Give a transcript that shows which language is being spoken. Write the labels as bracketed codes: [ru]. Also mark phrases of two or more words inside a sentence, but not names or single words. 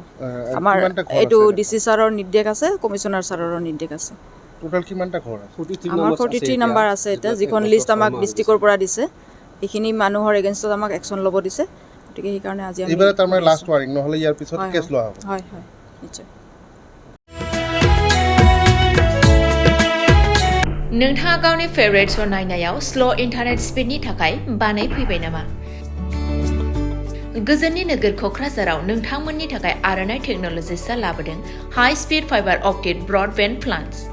[as] আমাৰ এইটো DC ছাৰৰ নিৰ্দেশ আছে, কমিশ্যনাৰ ছাৰৰো নিৰ্দেশ আছে। টোটাল কিমানটা ঘৰ আছে? আমাৰ 43 নম্বৰ আছে এতিয়া, যিখন লিষ্ট আমাক ডিষ্ট্ৰিক্টৰ পৰা দিছে, সেইখিনি মানুহৰ এগেইনষ্টত আমাক একশ্যন ল'ব দিছে। গতিকে সেইকাৰণে আজি আমি এইবাৰ তাৰমানে [en] last warning, [as] নহ'লে ইয়াৰ পিছত কেছ লোৱা হ'ব। হয় হয় নিশ্চয়। [brx] नोंथाङा गावनि [en] favourite show' [brx] नायनायाव [en] slow internet [brx] स्पिडनि थाखाय बानाय फैबाय नामा? गोजोननि नोगोर क'क्राझाराव नोंथांमोननि थाखाय आर'नाइ टेक्न'लजिसआ लाबोदों [en] high speed fiber optic broadband plans.